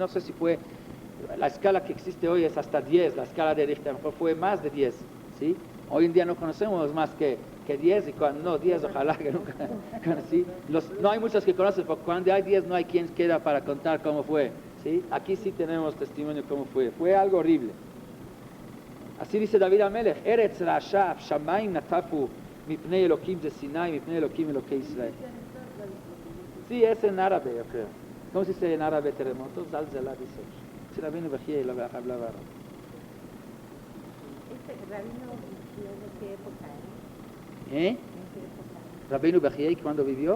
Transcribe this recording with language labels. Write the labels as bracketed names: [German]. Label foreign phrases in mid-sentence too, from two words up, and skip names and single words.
[Spanish] No sé si fue, la escala que existe hoy es hasta 10, la escala de Richter, mejor fue más de 10. ¿Sí? Hoy en día no conocemos más que 10, y no, 10 ojalá que nunca. ¿Sí? No hay muchos que conocen, porque cuando hay 10 no hay quien queda para contar cómo fue. ¿Sí? Aquí sí tenemos testimonio cómo fue. Fue algo horrible. Así dice David Amelech: [Hebrew] ארץ רשף שמים נטפו מפני אלוקים זה סיני מפני אלוקים אלוקי ישראל. [Spanish] Sí, es en árabe, yo creo. ¿Cómo se dice en árabe terremoto? Zalzala, dice. Si Rabbeinu Bahiei hablaba árabe. ¿Rabino vivió de qué época era? ¿Eh? ¿En qué época? ¿Rabbeinu Bahiei cuándo vivió?